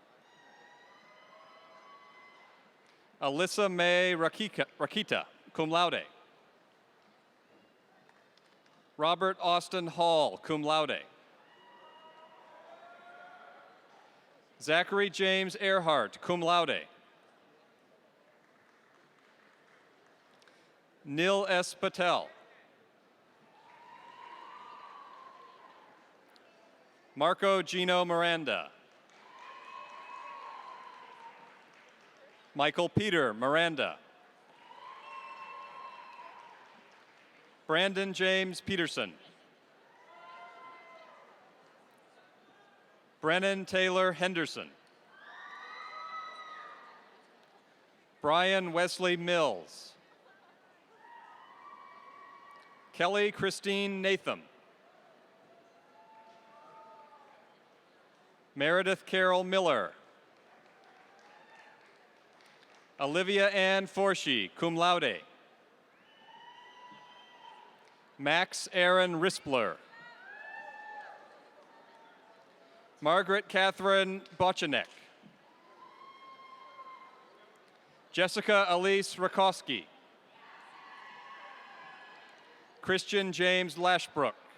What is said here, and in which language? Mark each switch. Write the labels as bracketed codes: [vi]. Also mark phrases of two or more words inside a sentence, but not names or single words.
[en] Alyssa May Rakita, [la] cum laude. [en] Robert Austin Hall, [la] cum laude. [en] Zachary James Earhart, [la] cum laude. [en] Neil S. Patel. Marco Gino Miranda. Michael Peter Miranda. Brandon James Peterson. Brennan Taylor Henderson. Brian Wesley Mills. Kelly Christine Natham. Meredith Carol Miller. Olivia Ann Forshee, [la] cum laude. [en] Max Aaron Rispler. Margaret Catherine Bochenek. Jessica Elise Rakowski. Christian James Lashbrook.